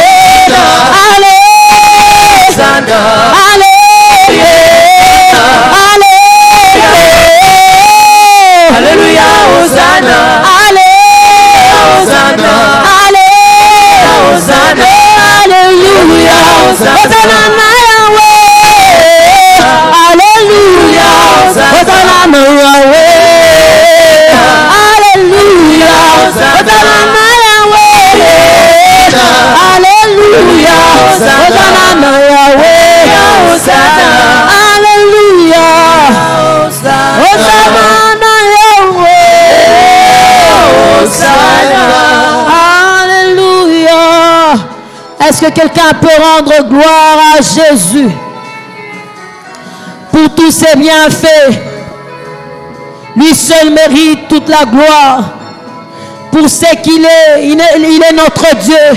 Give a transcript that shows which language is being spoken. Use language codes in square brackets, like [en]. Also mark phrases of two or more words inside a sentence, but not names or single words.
[fr] Hosanna. Alléluia. Alléluia, Hosanna. Hosanna. Hosanna. [ln] Alléluia. Hosanna na Yahweh. Alléluia. Hosanna na Yahweh. Alléluia. Hosanna na Yahweh. Alléluia. Hosanna na Yahweh. Alléluia. Hosanna na Yahweh. [fr] Alléluia. Est-ce que quelqu'un peut rendre gloire à Jésus pour tous ses bienfaits? Lui seul mérite toute la gloire pour ce qu'il est. Il est notre Dieu.